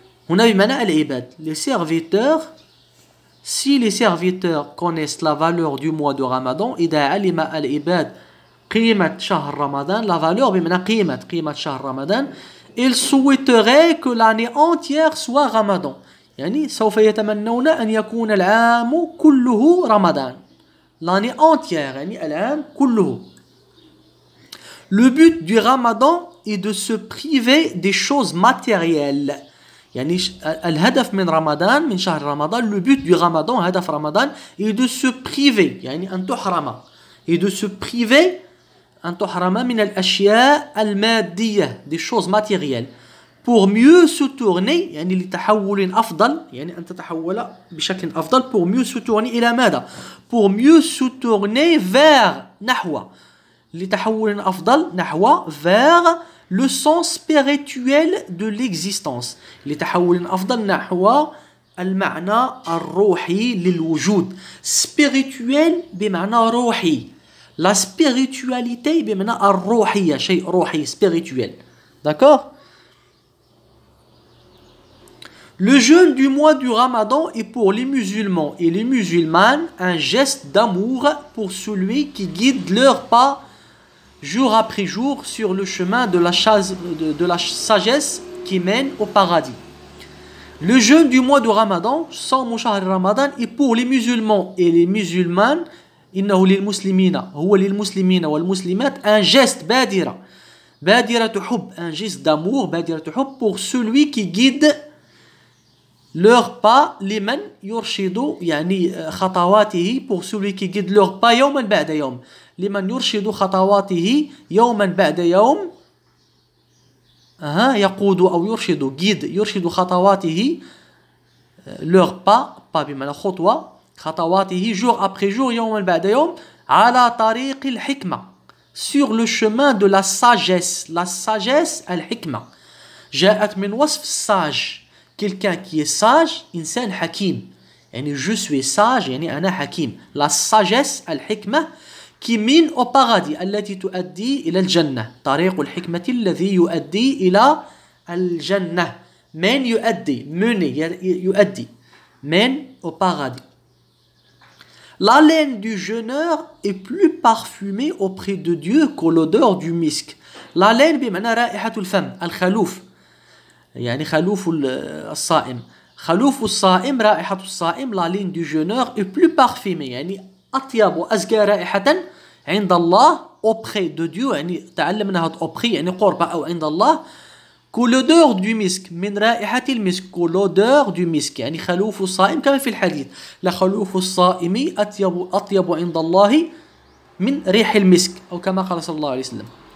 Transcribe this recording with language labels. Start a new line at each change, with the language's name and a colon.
Arabic: هنا بمعنى العباد
French: les serviteurs si les serviteurs connaissent la valeur du mois de Ramadan
Arabic: إذا علم العباد قيمة شهر رمضان
French: la valeur
Arabic: بمعنى قيمة شهر رمضان
French: ils souhaiteraient que l'année entière soit Ramadan
Arabic: يعني سوف يتمنون أن يكون العام كله رمضان
French: l'année entière
Arabic: يعني العام كله.
French: Le but du Ramadan est de se priver des choses matérielles.
Arabic: يعني الهدف من رمضان من شهر رمضان
French: le but du Ramadan
Arabic: هدف رمضان
French: est de se priver
Arabic: يعني أن تحرم
French: et de se priver
Arabic: أن تحرم من الأشياء المادية
French: des choses matérielles pour mieux se tourner
Arabic: يعني لتحول أفضل يعني أن تتحول بشكل أفضل pour mieux se tourner إلى ماذا
French: pour mieux se tourner vers
Arabic: نحو لتحول أفضل نحو
French: vers le sens spirituel de l'existence
Arabic: لتحول أفضل نحو المعنى الروحي للوجود spirituel بمعنى روحي la spiritualité بمعنى الروحية شيء روحي
French: spirituel d'accord. Le jeûne du mois du Ramadan est pour les musulmans et les musulmanes un geste d'amour pour celui qui guide leurs pas jour après jour sur le chemin de la sagesse qui mène au paradis. Le jeûne du mois de Ramadan,
Arabic: صوم شهر رمضان,
French: est pour les musulmans et les musulmanes.
Arabic: إنه للمسلمين هو للمسلمين والمسلمات
French: un geste
Arabic: بادرة حب
French: un geste d'amour
Arabic: بادرة حب
French: pour celui qui guide leurs pas
Arabic: لمن يرشد يعني خطواته pour celui qui guide leurs pas يوما بعد يوم لمن يرشد خطواته يوما بعد يوم يقود أو يرشد guide يرشد خطواته
French: leurs pas
Arabic: بمعنى خطوة خطواته
French: jour après jour
Arabic: يوما بعد يوم على طريق الحكمة
French: sur le chemin de la sagesse
Arabic: الحكمة جاءت من وصف sage
French: quelqu'un qui est sage
Arabic: إنسان حكيم يعني
French: je suis sage
Arabic: يعني أنا حكيم
French: la sagesse
Arabic: الحكمة
French: qui mène au paradis
Arabic: التي تؤدي إلى الجنة طريق الحكمة الذي يؤدي إلى الجنة من يؤدي
French: mène au paradis. La laine du jeûneur est plus parfumée auprès de Dieu que l'odeur du misk. La laine
Arabic: بمعنى رائحة الفم الخلوف يعني خلوف الصائم خلوف الصائم رائحة الصائم
French: la laine du jeûneur est plus parfumée
Arabic: يعني أطيب وأزكى رائحة عند الله
French: auprès de Dieu
Arabic: يعني تعلمنا هذا auprès يعني قرب أو عند الله
French: que l'odeur du misk
Arabic: من رائحة المسك que l'odeur du misk يعني خلوف الصائم كما في الحديث لخلوف الصائم أطيب عند الله من ريح المسك أو كما قال صلى الله عليه وسلم.